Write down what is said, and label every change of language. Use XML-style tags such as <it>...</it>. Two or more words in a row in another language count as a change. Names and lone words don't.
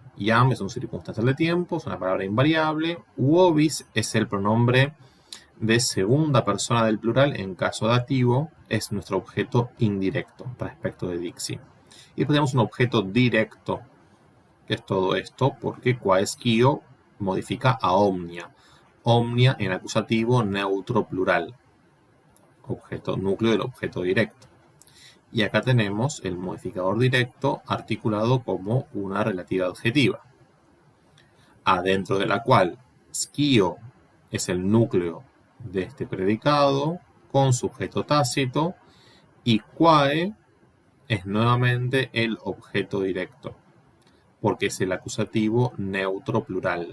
<es>Iam es un circunstancial de tiempo, es una palabra invariable. Uovis es el pronombre de segunda persona del plural en caso dativo, es nuestro objeto indirecto respecto de dixi. Y después tenemos un objeto directo, que es todo esto, porque</es> <la>quae scio</la> <es>modifica a omnia. Omnia en acusativo neutro plural. Objeto núcleo del objeto directo. Y acá tenemos el modificador directo articulado como una relativa adjetiva, adentro de la cual scio es el núcleo de este predicado con sujeto tácito y quae es nuevamente el objeto directo, porque es el acusativo neutro plural.</es>